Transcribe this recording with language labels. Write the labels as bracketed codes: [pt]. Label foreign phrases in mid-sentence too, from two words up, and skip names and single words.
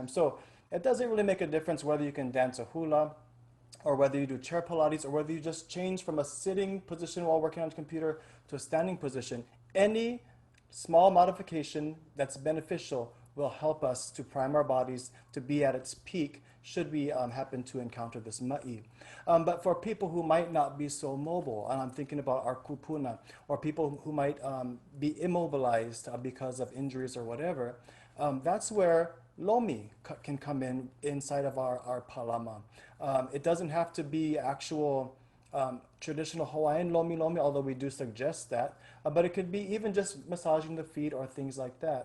[en] So it doesn't really make a difference whether you can dance a hula, or whether you do chair Pilates, or whether you just change from a sitting position while working on the computer to a standing position. Any small modification that's beneficial will help us to prime our bodies to be at its peak should we happen to encounter this maʻi. But for people who might not be so mobile, and I'm thinking about our kupuna, or people who might be immobilized because of injuries or whatever, that's where lomi can come in inside of our pālama. It doesn't have to be actual traditional Hawaiian lomi, although we do suggest that, but it could be even just massaging the feet or things like that.